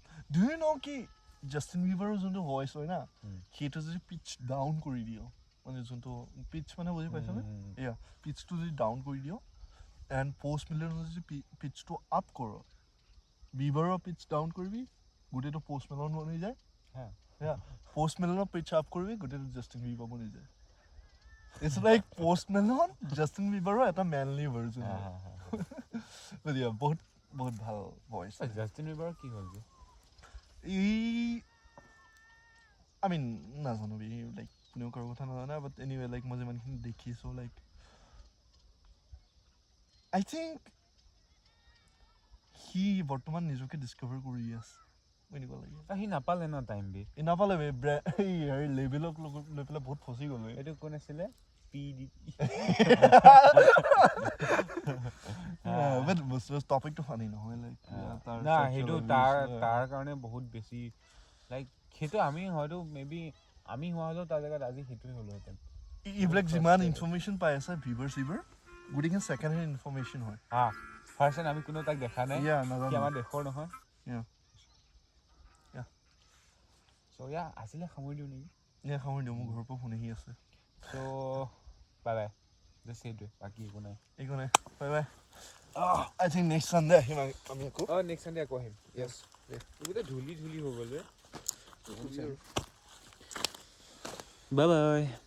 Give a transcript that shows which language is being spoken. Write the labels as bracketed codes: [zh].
[en] do you know' [as] কি Justin বিবাৰৰ যোনটো voice হয় না সেইটো যদি পিচ ডাউন কৰি দিয় মানে যোনটো পিচ মানে বুজি পাইছনে পিচটো যদি ডাউন কৰি দিয় এণ্ড পষ্ট মেলনৰ যদি পিচটো আপ কৰ বিবাৰৰ পিচ ডাউন কৰিবি গোটেইটো পষ্ট মেলন বনি যায় Post Malone pitch up করবি গোটেটো Justin Bieber বনি যায় [en] It's like [as] Post Malone Justin Bieber এটা manly version [en] but yeah [as] বহুত ভাল voice জাষ্টিন বিবাৰৰ কি হ'ল যে [en] I mean [as] নাজানো বি লাইক কোনেও কাৰো কথা নাজানে but anyway like মই যিমানখিনি দেখিছো like [en] I think he [as] বৰ্তমান নিজকে ডিস্কভাৰ কৰি আছে এনেকুৱা লাগে সি নাপালে ন টাইম বি নাপালে লেভেলক লৈ পেলাই বহুত ফচি গ'লো এইটো কোন আছিলে পিডি but টপিকটো ফানি নহয় লাইক না সেইটো তাৰ কাৰণে বহুত বেছি লাইক সেইটো আমি হয়তো মেবি আমি হোৱা হ'লেও তাৰ জেগাত আজি সেইটোৱে হ'লোহেঁতেন এইবিলাক যিমান ইনফৰমেশ্যন পাই আছে ভিভাৰ গোটেইখিনি ছেকেণ্ড হেণ্ড ইনফৰমেশ্যন হয় ফাৰ্ষ্ট আমি কোনো তাক দেখা নাই ইয়া কি নাজানো আমাৰ দেশৰ নহয় [en] Yeah. [as] চ' ইয়া আজিলে সামৰি দিওঁ নেকি ইয়া সামৰি দিওঁ মোৰ ঘৰৰ পৰা ফোন আহি আছে চ' বাই বাই জাষ্ট সেইটোৱে বাকী একো নাই একো নাই bye bye [en] I think next Sunday [as] আহিম আমি আকৌ নেক্সট চানডে আকৌ আহিম য়েছ গোটেই ধূলি হৈ গ'ল যে বাই বাই